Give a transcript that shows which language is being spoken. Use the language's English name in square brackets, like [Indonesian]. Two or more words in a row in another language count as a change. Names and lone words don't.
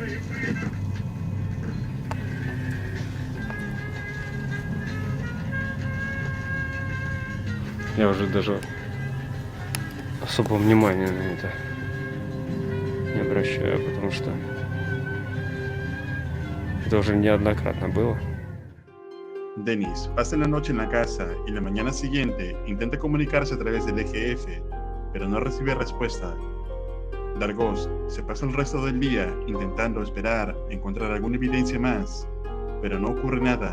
[Russian] Я уже даже особого внимания на это не обращаю, потому что это уже неоднократно было. [Spanish] Dennis pasa la noche en la casa y la mañana siguiente intenta comunicarse a través del EGF, pero no recibe respuesta. Dark Ghost se pasa el resto del día intentando esperar encontrar alguna evidencia más, pero no ocurre nada.